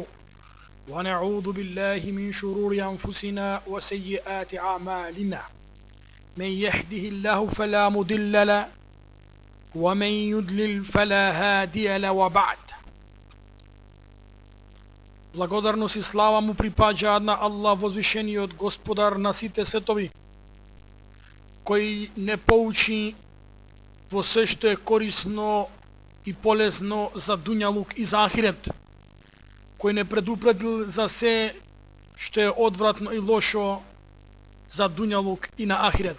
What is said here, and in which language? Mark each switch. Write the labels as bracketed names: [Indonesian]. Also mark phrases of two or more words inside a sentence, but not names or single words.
[Arabic] ونعوذ بالله من شرور أنفسنا وسيئات أعمالنا من يهده الله فلا مضل له ومن يضلل فلا هادي له وبعد. [Macedonian] Благодарност и слава му припаѓаат на Аллах, возвишениот Господар на сите светови, кој не поучи во се што е корисно и полезно за дуњалук и за ахирет, кој не предупредил за се што е одвратно и лошо за дуњалук и на ахирет.